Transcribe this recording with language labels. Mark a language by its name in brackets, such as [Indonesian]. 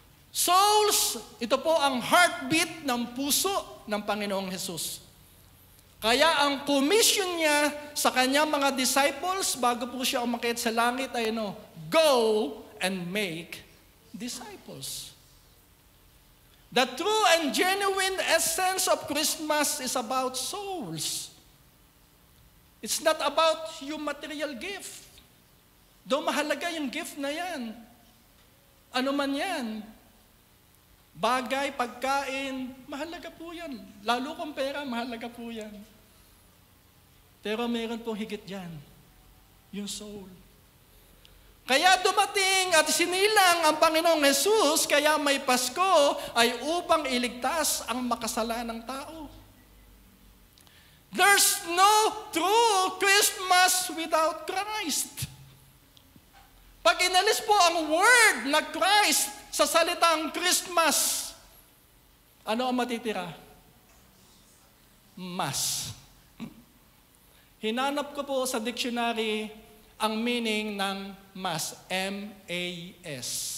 [Filipino] Souls, ito po ang heartbeat ng puso ng Panginoong Hesus. Kaya ang commission niya sa kanyang mga disciples bago po siya umakyat sa langit ay [English] go and make disciples. The true and genuine essence of Christmas is about souls. It's not about yung material gift. [Filipino] Though mahalaga yung gift na yan. Ano man yan. Bagay, pagkain, mahalaga po yan. Lalo kung pera, mahalaga po yan. Pero meron pong higit yan. Yung soul. Kaya dumating at sinilang ang Panginoong Hesus, kaya may Pasko ay upang iligtas ang makasalanang tao. [English] There's no true Christmas without Christ. [Filipino] Pag inalis po ang word na Christ sa salitang Christmas, ano ang matitira? Mass. Hinanap ko po sa dictionary ang meaning ng mass, M-A-S.